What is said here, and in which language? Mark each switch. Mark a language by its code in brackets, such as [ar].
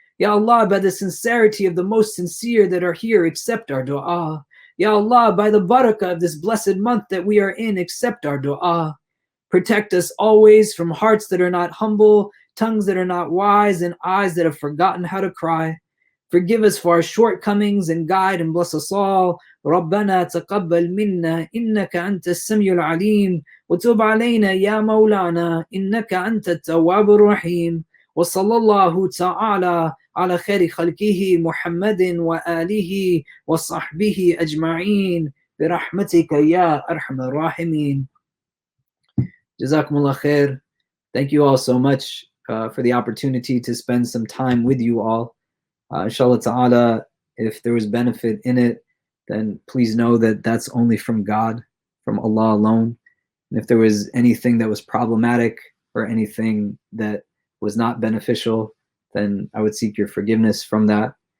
[en] Ya Allah, by the sincerity of the most sincere that are here, accept our dua. Ya Allah, by the barakah of this blessed month that we are in, accept our dua. Protect us always from hearts that are not humble, tongues that are not wise, and eyes that have forgotten how to cry. Forgive us for our shortcomings and guide and bless us all. [ar] ربنا تقبل منا إنك أنت السميع العليم وتب علينا يا مولانا إنك أنت التواب الرحيم وصلى الله تعالى على خير خلقه محمد وآله وصحبه أجمعين برحمتك يا أرحم الراحمين. Jazakumullah khair. [en] Thank you all so much for the opportunity to spend some time with you all. Inshallah ta'ala, if there was benefit in it, then please know that that's only from God, from Allah alone. And if there was anything that was problematic or anything that was not beneficial, then I would seek your forgiveness from that.